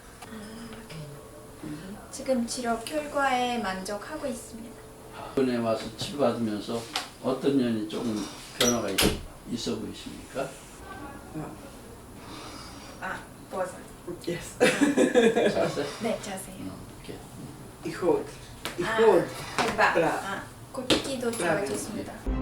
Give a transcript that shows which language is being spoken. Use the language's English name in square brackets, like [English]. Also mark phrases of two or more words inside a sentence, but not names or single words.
[Korean] 지금 치료 결과에 만족하고 있습니다. 이번에 와서 치료받으면서 어떤 면이 조금 변화가 있어 보이십니까? 보아서. [English] Yes. [Korean] 자세? 네, 자세히. 이렇게. [Croatian] I hod. I hod. [Korean] 해봐. Bra. 걷기도 좋아졌습니다.